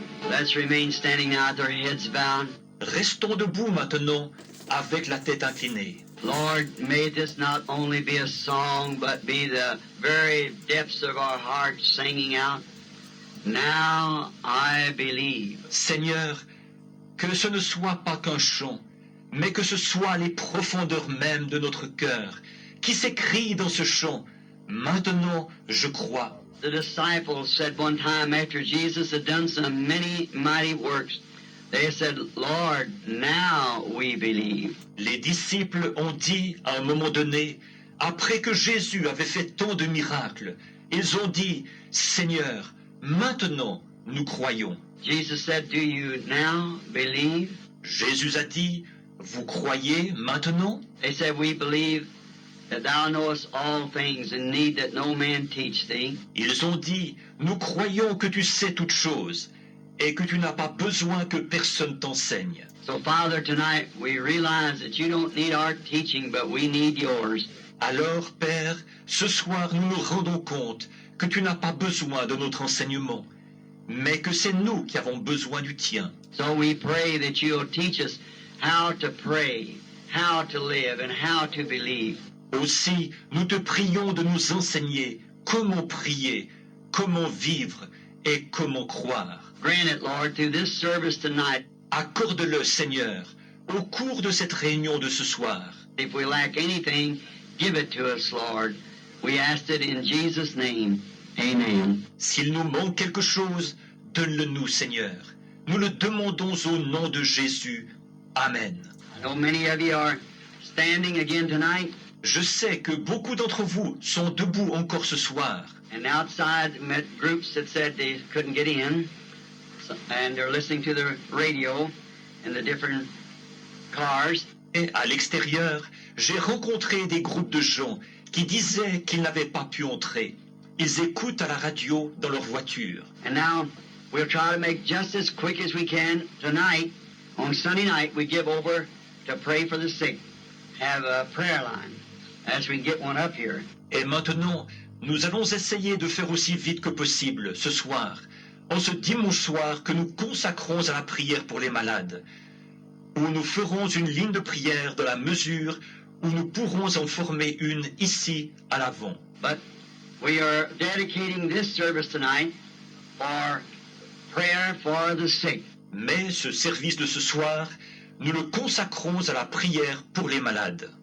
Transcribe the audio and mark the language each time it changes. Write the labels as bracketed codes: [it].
[en] Let's remain standing now with our heads bowed. [fr] Restons debout maintenant avec la tête inclinée. [en] Lord, may this not only be a song, but be the very depths of our hearts singing out, Now I believe. [fr] Seigneur, que ce ne soit pas qu'un chant, mais que ce soit les profondeurs mêmes de notre cœur qui s'écrient dans ce chant. Maintenant, je crois. [en] The disciples said one time after Jesus had done some many mighty works, they said, Lord, now we believe. [fr] Les disciples ont dit à un moment donné, après que Jésus avait fait tant de miracles, ils ont dit, Seigneur, maintenant nous croyons. [en] Jesus said, do you now believe? [fr] Jésus a dit, vous croyez maintenant? [en] They said, we believe that thou knowest all things and need that no man teach thee. [fr] Ils ont dit, nous croyons que tu sais toutes choses et que tu n'as pas besoin que personne t'enseigne. [en] So, Father, tonight we realize that you don't need our teaching, but we need yours. [fr] Alors, Père, ce soir, nous nous rendons compte que tu n'as pas besoin de notre enseignement, mais que c'est nous qui avons besoin du tien. [en] So we pray that you'll teach us how to pray, how to live, and how to believe. [fr] Aussi, nous te prions de nous enseigner comment prier, comment vivre et comment croire. [en] Grant it, Lord, through this service tonight. [fr] Accorde-le, Seigneur, au cours de cette réunion de ce soir. [en] If we lack anything, give it to us, Lord. We ask it in Jesus' name. Amen. [fr] S'il nous manque quelque chose, donne-le-nous, Seigneur. Nous le demandons au nom de Jésus. Amen. [en] I know many of you are standing again tonight. [fr] Je sais que beaucoup d'entre vous sont debout encore ce soir. [en] And outside, met groups that said they couldn't get in, and they're listening to the radio in the different cars. [fr] Et à l'extérieur, j'ai rencontré des groupes de gens qui disaient qu'ils n'avaient pas pu entrer. Ils écoutent à la radio dans leur voiture. [en] And now we'll try to make just as quick as we can tonight. On Sunday night, we give over to pray for the sick. Have a prayer line as we get one up here. [fr] Et maintenant, nous allons essayer de faire aussi vite que possible ce soir, en ce dimanche soir que nous consacrons à la prière pour les malades, où nous ferons une ligne de prière dans la mesure où nous pourrons en former une ici à l'avant. [en] But we are dedicating this service tonight for prayer for the sick. [fr] Mais ce service de ce soir, nous le consacrons à la prière pour les malades.